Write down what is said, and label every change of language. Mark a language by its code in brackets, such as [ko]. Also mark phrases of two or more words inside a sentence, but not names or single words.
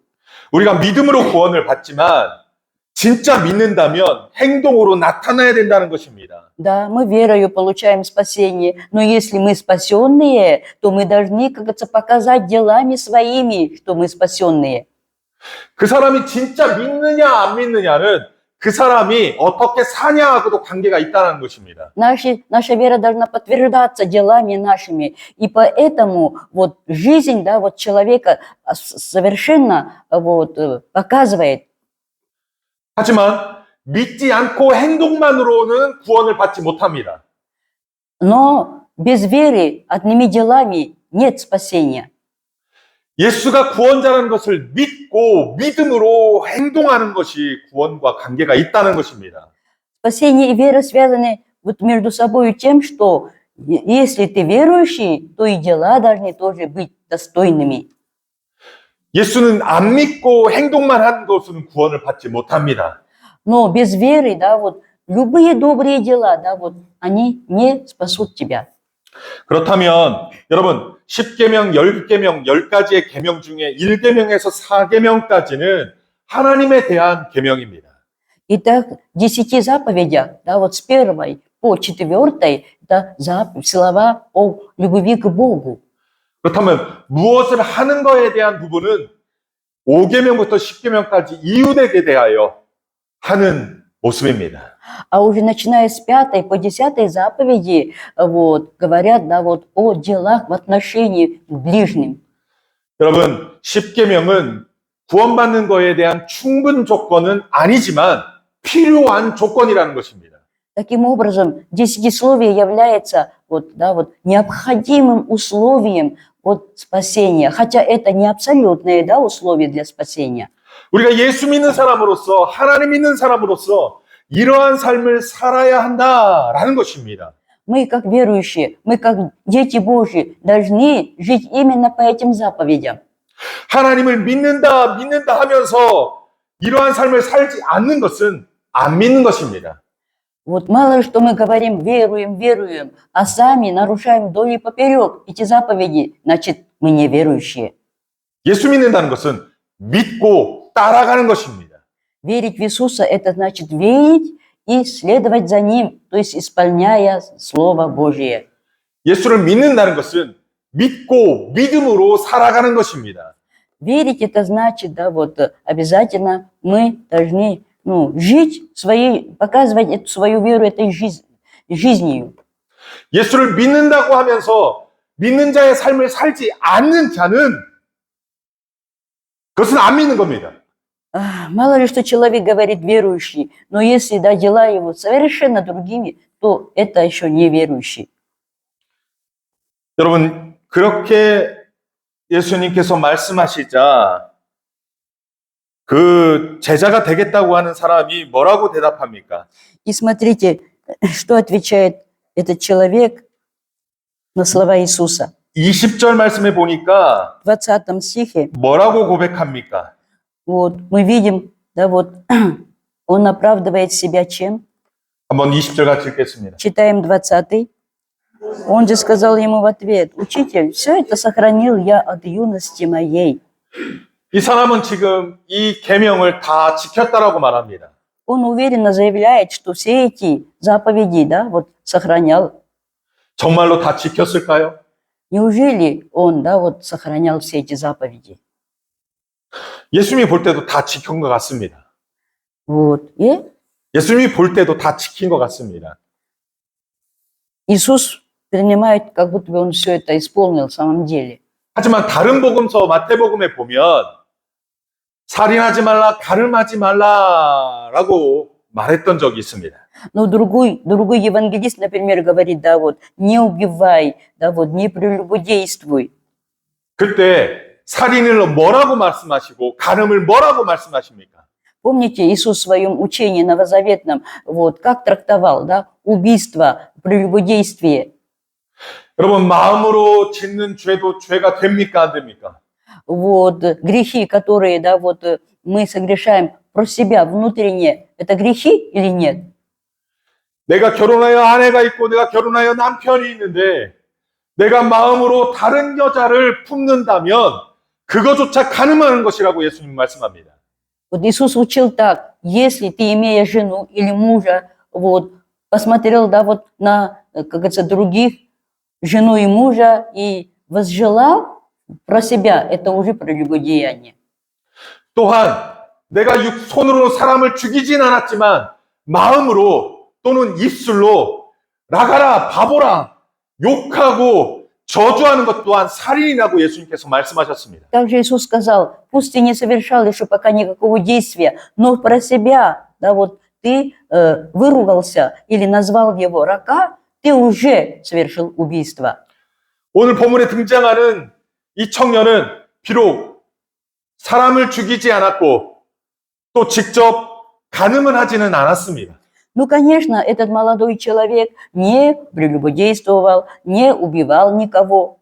[ko] 우리가 믿음으로 구원을 받지만 진짜 믿는다면 행동으로 나타나야 된다는 것입니다. [ru] Да, мы верою получаем спасение, но если мы спасенные, то мы должны, как говорится, показать делами своими, что мы спасенные. [ko] 그 사람이 진짜 믿느냐 안 믿느냐는 그 사람이 어떻게 사냐하고도 관계가 있다는 것입니다. [ru] Наша вера должна подтверждаться делами нашими, и поэтому вот жизнь, да, вот человека совершенно вот показывает. [ko] 하지만 믿지 않고 행동만으로는 구원을 받지 못합니다. [ru] Но без веры, одними делами нет спасения. [ko] 예수가 구원자라는 것을 믿고 믿음으로 행동하는 것이 구원과 관계가 있다는 것입니다. [ru] Спасение и вера связаны вот между собой тем, что если ты верующий, то и дела должны тоже быть достойными. [ko] 예수는 안 믿고 행동만 하는 것은 구원을 받지 못합니다. [ru] Но без веры, да, вот любые добрые дела, да, вот они не спасут тебя. [ko] 그렇다면 여러분 10계명, 10계명, 10가지의 계명 중에 1계명에서 4계명까지는 하나님에 대한 계명입니다. [ru] Итак, в 10 заповедях, да, вот с 1 по 4, да, слова о любви к Богу. [ko] 그렇다면 무엇을 하는 것에 대한 부분은 5계명부터 10계명까지 이웃에게 대하여 하는 모습입니다. [ru] А уже начиная с 5 по 10 заповеди, вот, говорят, да, вот, о делах в отношении к ближним. [ko] 여러분, 10계명은 구원받는 것에 대한 충분 조건은 아니지만 필요한 조건이라는 것입니다. [ru] Таким образом, десятисловие является вот, да, вот, необходимым условием от спасения, хотя это не абсолютное, да, условие для спасения. [ko] 우리가 예수 믿는 사람으로서, 하나님 믿는 사람으로서 이러한 삶을 살아야 한다라는 것입니다. [ru] Мы, как верующие, мы, как дети Божьи, должны жить именно по этим заповедям. [ko] 하나님을 믿는다 하면서 이러한 삶을 살지 않는 것은 안 믿는 것입니다. [ru] Вот мало что мы говорим, веруем, а сами нарушаем вдоль и поперек эти заповеди, значит, мы не верующие. [ko] 예수 믿는다는 것은 믿고 따라가는 것입니다. [ru] Верить в Иисуса – это значит верить и следовать за Ним, то есть исполняя Слово Божие. [ko] 예수를 믿는다는 것은 믿고 믿음으로 살아가는 것입니다. [ru] верить это значит, да, вот обязательно мы должны, ну, жить своей, показывать эту свою веру этой жизнью. [ko] 예수를 믿는다고 하면서 믿는 자의 삶을 살지 않는 자는 그것은 안 믿는 겁니다. [ru] Мало ли, что человек говорит верующий, но если, да, дела его совершенно другими, то это еще не верующий. [ko] 여러분, 그렇게 예수님께서 말씀하시자 그 제자가 되겠다고 하는 사람이 뭐라고 대답합니까? [ru] И смотрите, что отвечает этот человек на слова Иисуса. [ko] 20절 말씀에 보니까 [ru] В 20 стихе [ko] 뭐라고 고백합니까? [ru] вот, мы видим, да, вот, он оправдывает себя чем? [ko] 한번 20절 같이 읽겠습니다. [ru] Читаем 20. Он же сказал ему в ответ: «Учитель, все это сохранил я от юности моей». [ko] 이 사람은 지금 이 계명을 다 지켰다라고 말합니다. [ru] Он уверенно заявляет, что все эти заповеди, да, вот, сохранял. [ko] 정말로 다 지켰을까요? [ru] Неужели он, да, вот, сохранял все эти заповеди? [ko] 예수님이 볼 때도 다 지킨 것 같습니다. [ru] Вот, и [ko] 예수님이 볼 때도 다 지킨 것 같습니다. [ru] Иисус принимает, как будто бы он все это исполнил в самом деле. [ko] 하지만 다른 복음서 마태복음에 보면 살인하지 말라, 가늠하지 말라라고 말했던 적이 있습니다. [ru] Но другой евангелист, например, говорит, да, вот, не убивай, да, вот, не прелюбодействуй. [ko] 그때 살인을 뭐라고 말씀하시고 간음을 뭐라고 말씀하십니까? [ru] Помните, Иисус в своем учении новозаветном, вот, как трактовал, да, убийство, прелюбодействие. [ko] 여러분, 마음으로 짓는 죄도 죄가 됩니까? 안 됩니까? [ru] Вот, грехи, которые, да, вот, мы согрешаем про себя внутренне, это грехи или нет? [ko] 내가 결혼하여 아내가 있고 내가 결혼하여 남편이 있는데 내가 마음으로 다른 여자를 품는다면 그거조차 간음하는 것이라고 예수님 말씀합니다. [ru] Вот Иисус учил так: если ты, имея жену или мужа, вот, посмотрел, да, вот, на, как говорится, других, жену и мужа, и возжелал про себя, это уже прелюбодеяние. [ko] 또한 내가 손으로 사람을 죽이진 않았지만 마음으로 또는 입술로 나가라, 바보라, 욕하고 저주하는 것 또한 살인이라고 예수님께서 말씀하셨습니다. [ru] Также Иисус сказал: пусть ты не совершал еще пока никакого действия, но про себя, да, вот, ты выругался или назвал его рака, ты уже совершил убийство. [ko] 오늘 본문에 등장하는 이 청년은 비록 사람을 죽이지 않았고 또 직접 간음을 하지는 않았습니다. [ru] Ну, конечно, этот молодой человек не прелюбодействовал, не убивал никого.